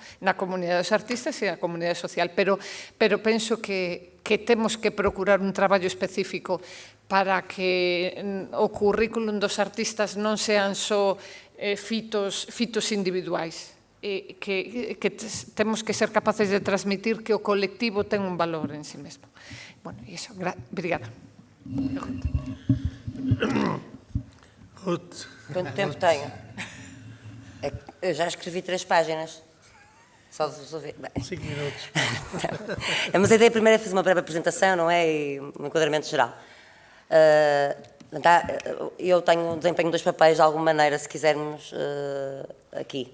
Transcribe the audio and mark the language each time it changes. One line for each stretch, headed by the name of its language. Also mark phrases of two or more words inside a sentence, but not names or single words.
Galician: Na comunidade dos artistas e na comunidade social, pero penso que temos que procurar un traballo específico para que o currículum dos artistas non sean só fitos individuais, que temos que ser capaces de transmitir que o colectivo ten un valor en sí mesmo. Bueno, e iso, obrigada. Ruth.
Portuguese: Quanto tempo tenho? Eu já escrevi 3 páginas. Só de resolver. 5 minutos. Mas a ideia primeiro é fazer uma breve apresentação, não é? E um enquadramento geral. Eu desempenho 2 papéis de alguma maneira, se quisermos, aqui.